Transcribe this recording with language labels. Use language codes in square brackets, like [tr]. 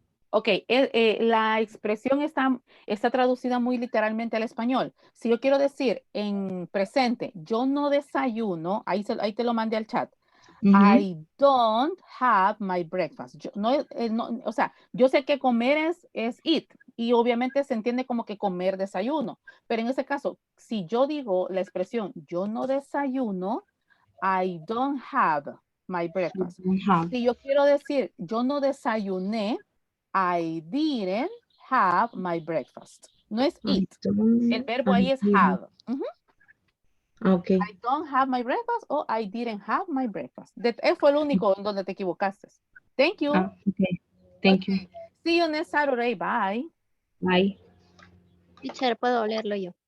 [es] Ok, la expresión está traducida muy literalmente al español. Si yo quiero decir en presente, yo no desayuno, ahí te lo mandé al chat. [en] I don't have my breakfast. [es] O sea, yo sé que comer es eat y obviamente se entiende como que comer desayuno, pero en ese caso, si yo digo la expresión yo no desayuno, [en] I don't have my breakfast. [es] Si yo quiero decir yo no desayuné, [en] I didn't have my breakfast. [es] No es eat. El verbo ahí es have. [en] Okay. I don't have my breakfast o I didn't have my breakfast. [es] Fue el único en donde te equivocaste. [en] Thank you. Okay. Thank you. See you next Saturday. Bye. Bye. [es] Teacher, puedo leerlo yo.